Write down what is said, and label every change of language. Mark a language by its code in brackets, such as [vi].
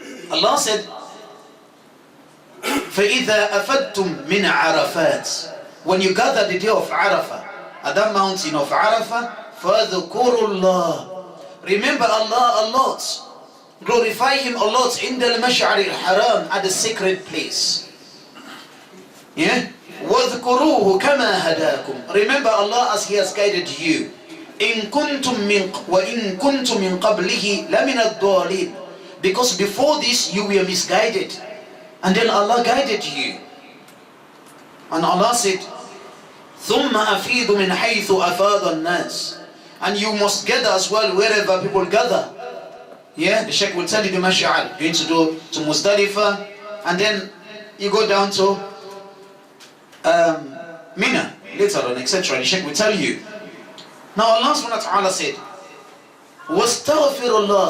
[en] Allah said, [ar] فَإِذَا أَفَدْتُمْ مِنْ عَرَفَاتٍ. [en] When you gather the day of Arafah, at that mountain of Arafah, [ar] فَذُكُرُوا اللَّهِ. [en] Remember Allah a lot. Glorify Him a lot in the Mash'ar al-Haram, at the sacred place. Yeah? [ar] وَذْكُرُوهُ كَمَا هَدَاكُمْ. [en] Remember Allah as He has guided you. [ar] إِن كُنْتُم وَإِن كُنْتُم مِّن قَبْلِهِ لَمِنَ الضَّالِينَ. [en] Because before this you were misguided, and then Allah guided you. And Allah said, [ar] ثُمَّ أَفِيدُ مِنْ حَيْثُ أَفَاضَ النَّاسِ. [en] And you must gather as well wherever people gather. Yeah, the Sheikh will tell you the Mash'ar. You're going to do to Muzdalifah, and then you go down to Mina later on, etc. The Sheikh will tell you. Now Allah subhanahu wa ta'ala said, [ar] وَاسْتَغْفِرُ.